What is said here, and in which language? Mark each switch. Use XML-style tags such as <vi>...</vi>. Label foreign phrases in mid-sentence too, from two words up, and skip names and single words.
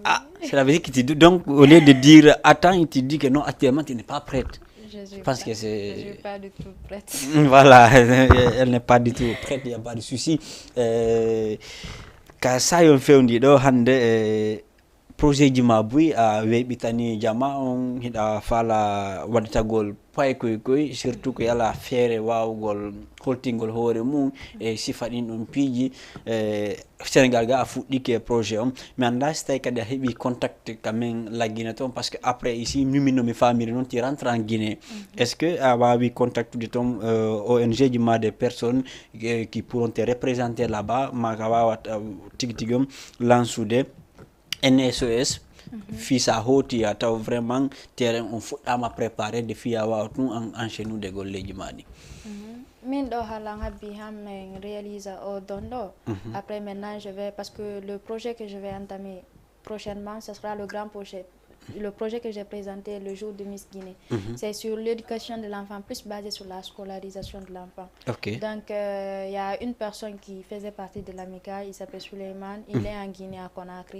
<fr>Ah, cela veut dire que donc, au lieu de dire attends, tu dis que non, actuellement, tu n'es pas prête. Je Parce que ne c'est... suis pas du tout prête. Voilà, elle n'est pas du tout prête, il n'y a pas de souci. Quand ça, on fait, on dit,</fr> <ff>projet jima bui a weɓitani jama on hiɗa fala waɗitagol pay koy surtout ko yala feere wawugol holtingol hoore mum e sifa ɗin ɗon piiji sénégal ga a fuɗɗike projet on mi anda so tawi kadi a heeɓi contact kamen la Guinée toon</ff> <fr>par ce que après ici</fr> <ff>mimino mi famiri noon ti</ff> <fr>rentre en Guinée est ce que</fr> <ff>a wawi contactude toon ONG ji ma</ff> <fr>des personnes qui pourront te représenter là-bas</fr> <ff>maka wawat tigi tigi on lansude NSOS fisa hoti ya taw</ff> <fr>vraiment terrain</fr> <ff>on fuɗɗama préparé de fiya wawa tun enchaînude golleji maɗi min ɗo halan habbi hammen réalisa o don ɗo</ff> <fr>après maintenant je vais parce que le projet que je vais entamer prochainement ce sera le grand projet. Le projet que j'ai présenté le jour de Miss Guinée, c'est sur l'éducation de l'enfant, plus basé sur la scolarisation de l'enfant. Okay. Donc, il y a une personne qui faisait partie de l'AMICA, il s'appelle Suleiman, il est en Guinée à Conakry.</fr>